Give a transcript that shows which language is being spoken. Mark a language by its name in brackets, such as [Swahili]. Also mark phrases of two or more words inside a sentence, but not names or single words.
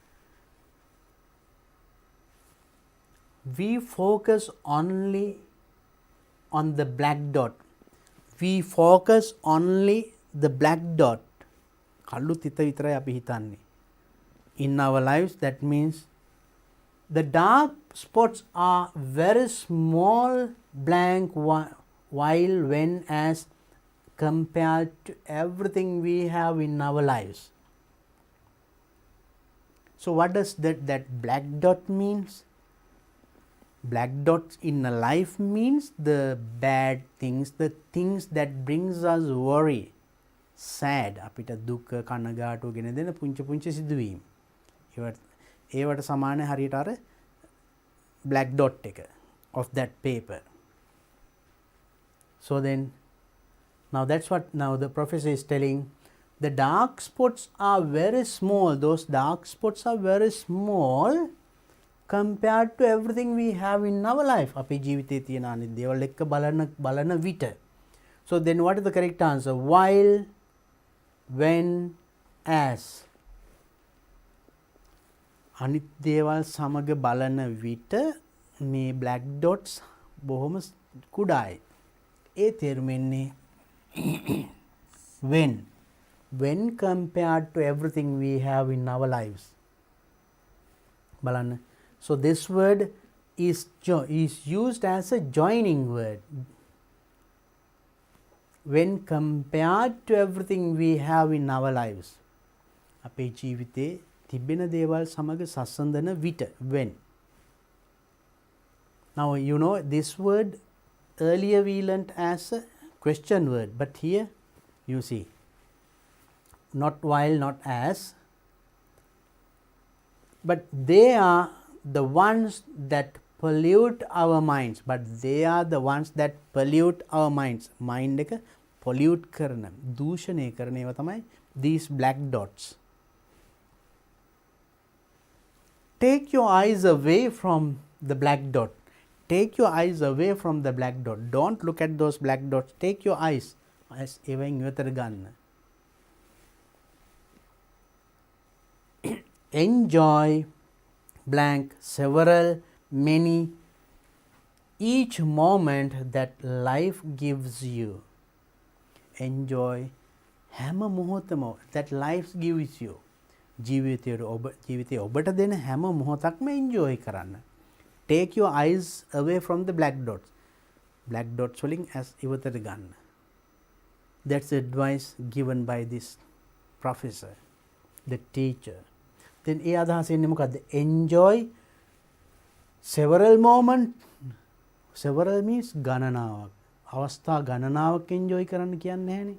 [English] We focus only on the black dot. We focus only the black dot. [Sinhala] කළු තිත විතරයි අපි හිතන්නේ. [English] In our lives, that means the dark spots are very small blank while, when, as compared to everything we have in our lives. So what does that black dot means? Black dots in a life means the bad things, the things that brings us worry, sad, [Sinhala] අපිට දුක කනගාටුව ගෙන දෙන පුංචි පුංචි සිදුවීම්. ඒවට සමාන හරියට අර [English] black dot [Sinhala] එක [English] of that paper. So then now that's what now the professor is telling. The dark spots are very small. Those dark spots are very small compared to everything we have in our life. [Sinhala] අපේ ජීවිතයේ තියෙන අනිත් දේවල් එක්ක බලන විට. [English] So then what is the correct answer? While, when, as. [Sinhala] අනිත් දේවල් සමග බලන විට මේ [English] black dots [Sinhala] බොහොම කුඩායි. ඒ තේරුමෙන්නේ [English] when compared to everything we have in our lives. [Sinhala] බලන්න. [English] So this word is used as a joining word. When compared to everything we have in our lives. [Sinhala] අපේ ජීවිතේ තිබෙන දේවල් සමග සසඳන විට when. [English] Now you know this word earlier we learnt as a question word, but here you see not while, not as, but they are the ones that pollute our minds. But they are the ones that pollute our minds. [Sinhala] Mind එක pollute කරන, දූෂණය කරන ඒවා තමයි [English] these black dots. Take your eyes away from the black dot. Take your eyes away from the black dot. Don't look at those black dots. Take your eyes as [Sinhala] ඒවෙන් ඉවතට ගන්න. [English] Enjoy blank several, many, each moment that life gives you. Enjoy [Sinhala] හැම මොහොතම [English] that life gives you. [Sinhala] ජීවිතයේ ඔබට දෙන හැම මොහොතක්ම enjoy කරන්න. [English] Take your eyes away from the black dots. Black dots [Sinhala] වලින් as ඉවතට ගන්න. [English] That's advice given by this professor, the teacher. [Sinhala] Then ඒ අදහස එන්නේ මොකද්ද? [English] Enjoy several moments. Several means [Sinhala] ගණනාවක්. අවස්ථා ගණනාවක් enjoy කරන්න කියන්නේ නැහැනේ.